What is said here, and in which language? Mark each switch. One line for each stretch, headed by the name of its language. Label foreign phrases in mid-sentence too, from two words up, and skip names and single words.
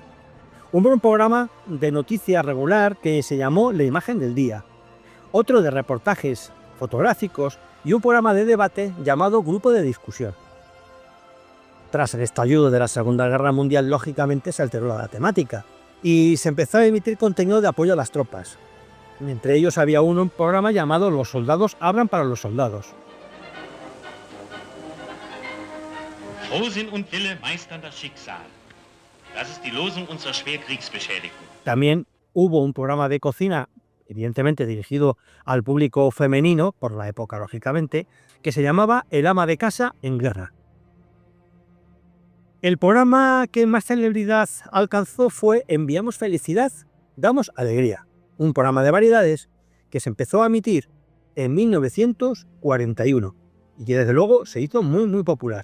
Spanish: Hubo un programa de noticias regular que se llamó La Imagen del Día, otro de reportajes fotográficos y un programa de debate llamado Grupo de Discusión. Tras el estallido de la Segunda Guerra Mundial, lógicamente se alteró la temática y se empezó a emitir contenido de apoyo a las tropas. Entre ellos había un programa llamado Los soldados hablan para los soldados.
German: Frohsinn und Wille meistern das Schicksal. Das ist die Losung unserer Schwerkriegsbeschädigten.
Spanish: También hubo un programa de cocina, evidentemente dirigido al público femenino, por la época lógicamente, que se llamaba El ama de casa en guerra. El programa que más celebridad alcanzó fue Enviamos felicidad, damos alegría, un programa de variedades que se empezó a emitir en 1941 y que desde luego se hizo muy popular.